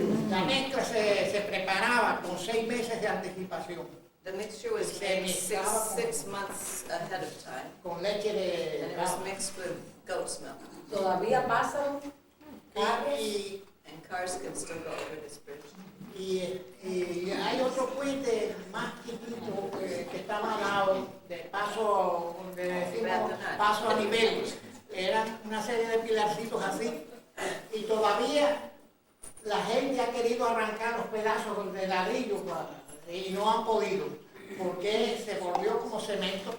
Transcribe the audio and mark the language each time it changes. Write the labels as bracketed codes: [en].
[es] La mezcla se preparaba con 6 meses de anticipación. [en] The mixture was made six months ahead of time, [es] Con leche de [en] and it was mixed with goat's milk. [es] Todavía pasan y, [en] And cars can still go over this bridge. [es] y hay otro puente más chiquito que estaba al lado de paso, donde decimos paso a nivel. Eran una serie de pilarcitos así, y todavía la gente ha querido arrancar los pedazos de ladrillo y no han podido, porque se volvió como cemento.